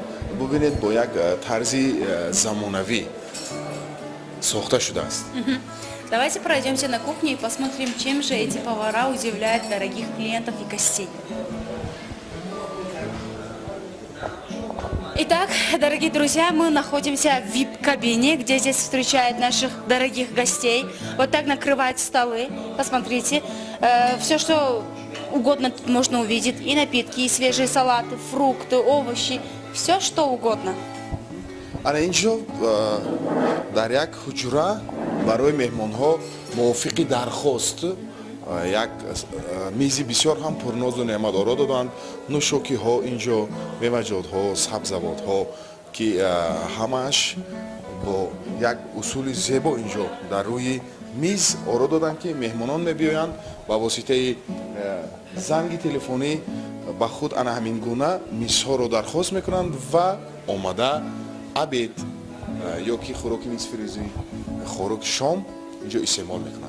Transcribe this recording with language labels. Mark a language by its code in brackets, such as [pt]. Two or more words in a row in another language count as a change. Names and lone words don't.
[tg] бубинед бо як тарзи замонавӣ сохта шудааст. [ru] Давайте пройдемся на кухню и посмотрим, чем же эти повара удивляют дорогих клиентов и гостей. Итак, дорогие друзья, мы находимся в VIP-кабине, где здесь встречают наших дорогих гостей. Вот так накрывают столы. Посмотрите, все, что угодно тут можно увидеть. И напитки, и свежие салаты, фрукты, овощи. Все, что угодно. [tg] ана ин ҷо дар як ҳуҷра барои меҳмонҳо мувофиқи дархост як мизи бисёр ҳам пурнозу неъматдоро доданд. нӯшокиҳо ин ҷо, меваҷотҳо, сабзавотҳо ки ҳамааш бо як усули зебо ин ҷо дар рӯи миз оро доданд ки меҳмонон мебиёянд ба воситаи занги телефонӣ ба худ ана ҳамин гуна мизҳоро дархост мекунанд ва омада абед ё ки хӯроки нисфирӯзӣ, хӯроки шом инҷо истеъмол мекунанд.